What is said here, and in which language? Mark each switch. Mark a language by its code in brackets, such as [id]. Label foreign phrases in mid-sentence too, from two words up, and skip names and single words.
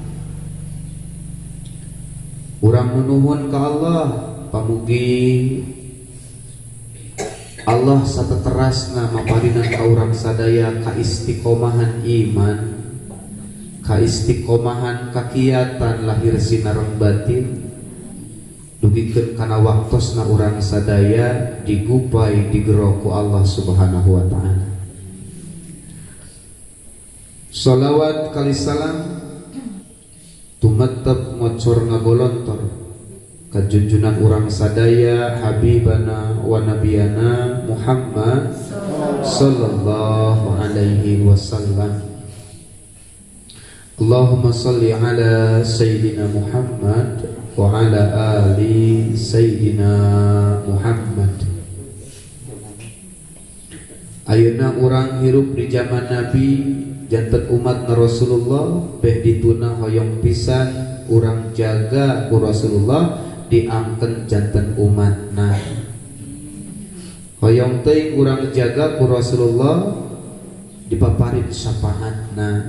[su] Urang nunuhun ka Allah pamugi Allah sateterasna maparinan ka urang sadaya kaistiqomahan iman, kaistiqomahan kakiatan lahir sinareng batin, dugikeun kana waktosna urang sadaya digupai digero ku Allah [ar] سبحانه وتعالى. [su] Shalawat kali salam tumatteb ngocor ngagolontor ka junjunan urang sadaya [ar] حبيبنا ونبينا محمد صلى الله عليه وسلم. اللهم صل على سيدنا محمد وعلى آل سيدنا محمد wa ala ali sayyidina Muhammad. [su] Ayeuna urang hirup di zaman Nabi janten umat na Rasulullah beh dituna hoyong pisan urang jaga ku Rasulullah diangken janten umatna. Hoyong teuing urang jaga ku Rasulullah dipaparin syafaatna.